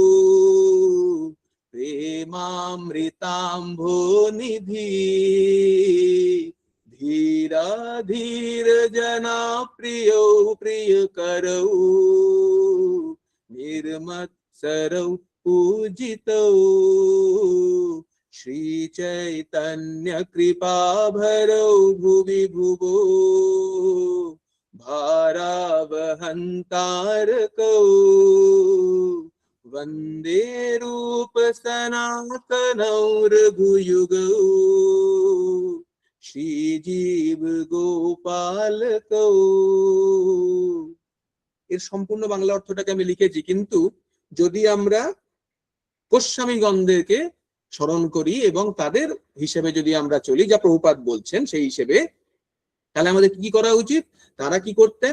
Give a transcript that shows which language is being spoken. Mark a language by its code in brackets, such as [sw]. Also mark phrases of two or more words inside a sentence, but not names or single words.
[sa] প্রেমামৃতাম্ভো নিধি ধীরা ধীর জনা প্রিয়ৌ প্রিয় করৌ নির্মৎসরৌ पूजितौ श्री चैतन्य कृपा भरौ भुवि भुवो भारावहंतारकौ वंदे रूप सनातनौ रघुयुगौ श्री जीव गोपालकौ। [bn] এর সম্পূর্ণ বাংলা অর্থটাকে আমি লিখেছি, কিন্তু যদি আমরা গোস্বামীগণদেরকে স্মরণ করি এবং তাদের হিসেবে যদি আমরা চলি, যা প্রভুপাদ বলছেন সেই হিসেবে, তাহলে আমাদের কি করা উচিত? তারা কি করতেন?